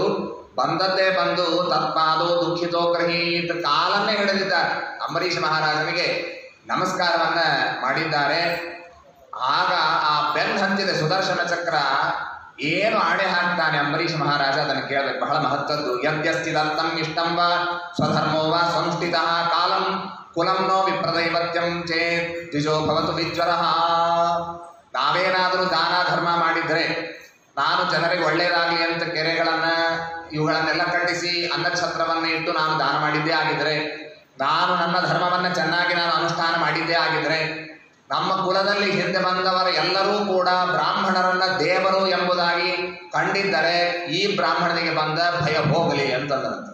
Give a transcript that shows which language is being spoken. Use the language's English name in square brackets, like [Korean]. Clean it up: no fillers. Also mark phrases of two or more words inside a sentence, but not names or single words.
[Kannada] ಬಂದದ್ದೇ ಬಂದು [Sanskrit] ತತ್ಪಾದೋ ದುಃಖಿತೋ ಗ್ರಹೀತ [Kannada] ಕಾಲನ್ನೇ ಹಿಡಿದಿದ್ದಾರೆ. ಅಂಬರೀಷ ಮಹಾರಾಜನಿಗೆ ನಮಸ್ಕಾರವನ್ನ ಮಾಡಿದ್ದಾರೆ. ಆಗ ಆ ಬೆನ್ ಹತ್ತಿದೆ ಸುದರ್ಶನ ಚಕ್ರ. ಏನು ಆಣೆ ಹಾಕ್ತಾನೆ ಅಂಬರೀಷ ಮಹಾರಾಜ, ಅದನ್ನು ಕೇಳಬೇಕು, ಬಹಳ ಮಹತ್ವದ್ದು. [Sanskrit] ಯದ್ಯಸ್ತಿದರ್ಥಂ ಇಷ್ಟಂ ವಾ ಸ್ವಧರ್ಮೋ ವಾ ಸಂಸ್ಥಿತಃ ಕಾಲಂ ಕುಲಂ ನೋ ವಿಪ್ರದೈವತ್ಯಂ ಚೇತ್ ದ್ವಿಜೋ ಭವತು ವಿಜ್ವರಃ. [Kannada] ನಾವೇನಾದರೂ ದಾನ ಧರ್ಮ ಮಾಡಿದ್ರೆ, ನಾನು ಜನರಿಗೆ ಒಳ್ಳೇದಾಗಲಿ ಅಂತ ಕೆರೆಗಳನ್ನ ಇವುಗಳನ್ನೆಲ್ಲ ಕಟ್ಟಿಸಿ ಅನ್ನಛತ್ರವನ್ನ ಇಟ್ಟು ನಾನು ದಾನ ಮಾಡಿದ್ದೇ ಆಗಿದ್ರೆ, ನಾನು ನನ್ನ ಧರ್ಮವನ್ನ ಚೆನ್ನಾಗಿ ನಾನು ಅನುಷ್ಠಾನ ಮಾಡಿದ್ದೇ ಆಗಿದ್ರೆ, ನಮ್ಮ ಕುಲದಲ್ಲಿ ಹಿಂದೆ ಬಂದವರ ಎಲ್ಲರೂ ಕೂಡ ಬ್ರಾಹ್ಮಣರನ್ನ ದೇವರು ಎಂಬುದಾಗಿ ಕಂಡಿದ್ದರೆ ಈ ಬ್ರಾಹ್ಮಣನಿಗೆ ಬಂದ ಭಯ ಹೋಗಲಿ ಅಂತಂದಂತೆ.